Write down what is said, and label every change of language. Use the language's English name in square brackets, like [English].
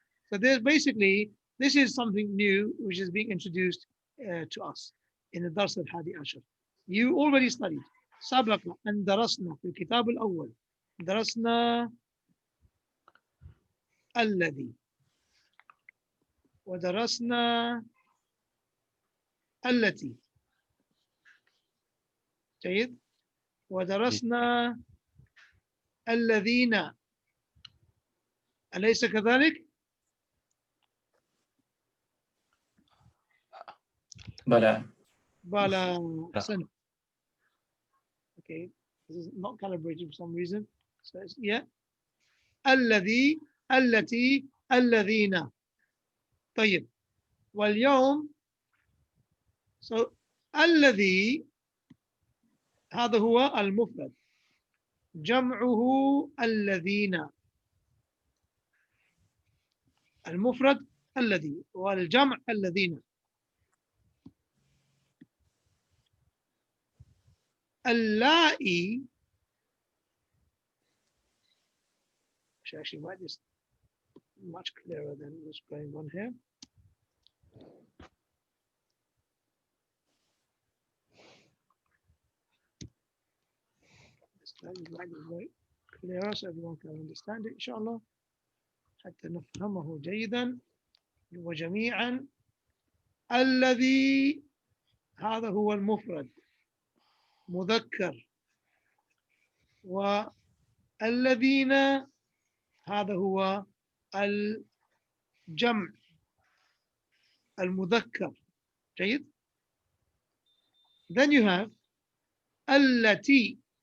[English] So there's basically, this is something new which is being introduced to us in the Dars al-Hadi Ashar. You already studied. [Arabic] سبق أن درسنا في الكتاب الأول درسنا الذي ودرسنا التي. جيد. ودرسنا الذين. أليس كذلك؟ بلى. أحسنت. [English] Okay, this is not calibrated for some reason. So it's, yeah. [Arabic] الذي, التي, الذين. طيب. واليوم, [English] so [Arabic] الذي هذا هو المفرد. جمعه الذين. المفرد الذي والجمع الذين. [English] اللائي, should actually write this much clearer than what's going on here. Let's try to write it very clearer so everyone can understand it, inshallah. [Arabic] حتى نفهمه جيدا وجميعا. الذي هذا هو المفرد مذكر والذين هذا هو الجمع المذكر. جيد. [English] Then you have التي.